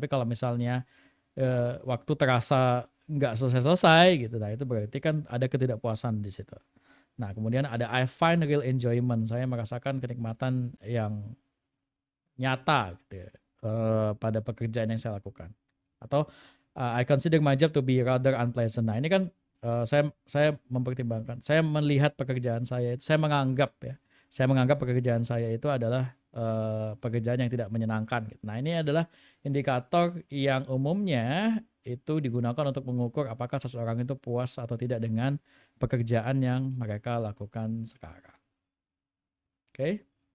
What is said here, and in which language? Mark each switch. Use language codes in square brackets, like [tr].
[id] Tapi kalau misalnya waktu terasa nggak selesai-selesai gitu, nah itu berarti kan ada ketidakpuasan di situ. Nah kemudian ada [en] I find real enjoyment, [id] saya merasakan kenikmatan yang nyata gitu ya, pada pekerjaan yang saya lakukan. [en] Atau I consider my job to be rather unpleasant. [id] Nah ini kan saya mempertimbangkan, saya melihat pekerjaan saya, saya menganggap pekerjaan saya itu adalah pekerjaan yang tidak menyenangkan gitu. Nah ini adalah indikator yang umumnya itu digunakan untuk mengukur apakah seseorang itu puas atau tidak dengan pekerjaan yang mereka lakukan sekarang. Oke.